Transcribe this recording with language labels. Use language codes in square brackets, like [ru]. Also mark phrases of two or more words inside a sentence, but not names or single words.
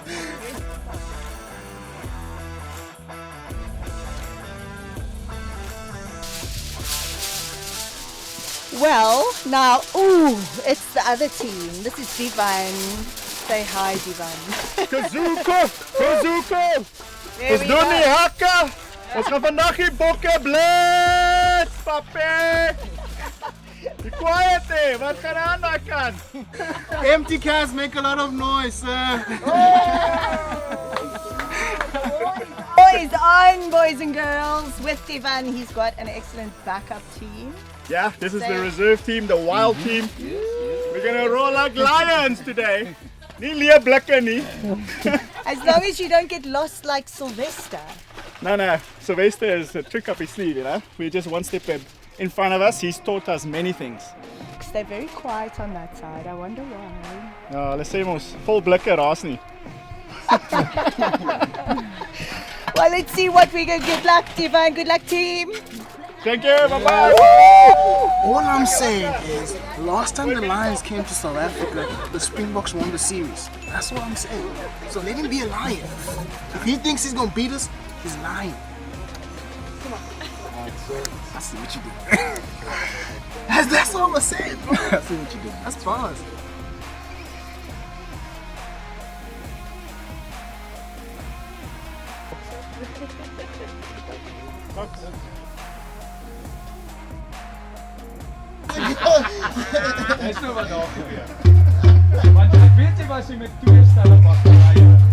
[en] Well, now, it's the other team. This is Divan. Say hi, Divan. Kuzuko! There [af] Ons [en] we [af] doen die [en] go. [af] hakke! Ons gaan vandag die bokke blitz, papi! [en] Be quiet there, [af] wat gaan aan daai kant? [en] Empty cans make a lot of noise, sir. Boys on, boys and girls. With Divan, he's got an excellent backup team. Yeah, this is the reserve team, the wild team. We're gonna roll like lions today. [af] Nie leer blikke nie. [en] As long as you don't get lost like Sylvester. No, Sylvester is a trick up his sleeve, you know. We're just one step in front of us. He's taught us many things. They're very quiet on that side. I wonder why. [af] Ja, hulle sê mos vol blikke raas nie. [en] Well, let's see what we can. Good luck, Divan. Good luck, team. Thank you, bye-bye. All I'm saying is, last time the Lions came to South Africa, the Springboks won the series. That's what I'm saying. So let him be a lion. If he thinks he's gonna beat us, he's lying. Come on. I see what you did. That's all I'm saying, bro. I see what you did. That's bars. [af] Dis nou wat daar gebeur. Want weet jy wat jy met twee stelle bakkerye?